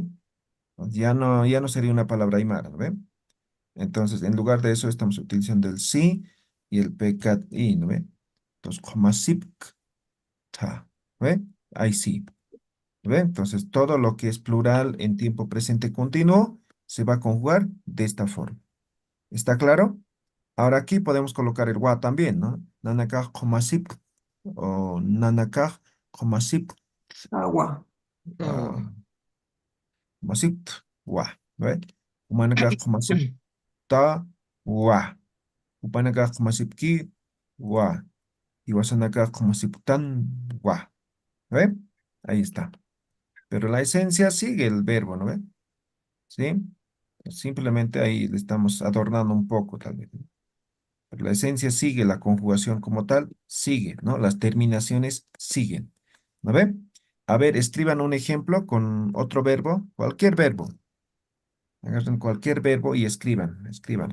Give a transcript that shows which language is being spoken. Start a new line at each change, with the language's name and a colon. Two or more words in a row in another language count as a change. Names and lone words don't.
Spanish: Ya no sería una palabra aymara, ¿ve? Entonces, en lugar de eso, estamos utilizando el sí y el pecat y, ¿no ve? Entonces, como ta, ¿ve? Ahí sí, ¿ve? Entonces, todo lo que es plural en tiempo presente continuo se va a conjugar de esta forma. ¿Está claro? Ahora aquí podemos colocar el wa también, ¿no?
Aymara: Nanakaj komasip o nanakaj komasip
Spanish: agua. ah, Agua.
Aymara: komasip wa, ¿ve? Humanakaj komasip ta wa. Upanakaj komasip ki wa. Y wasanakaj komasip tan wa.
Spanish: ¿Ve? Ahí está. Pero la esencia sigue el verbo, ¿no ve? ¿Sí? Simplemente ahí le estamos adornando un poco, tal vez, ¿no? Pero la esencia sigue, la conjugación como tal sigue, ¿no? Las terminaciones siguen, ¿no ve? A ver, escriban un ejemplo con otro verbo, cualquier verbo. Agarren cualquier verbo y escriban.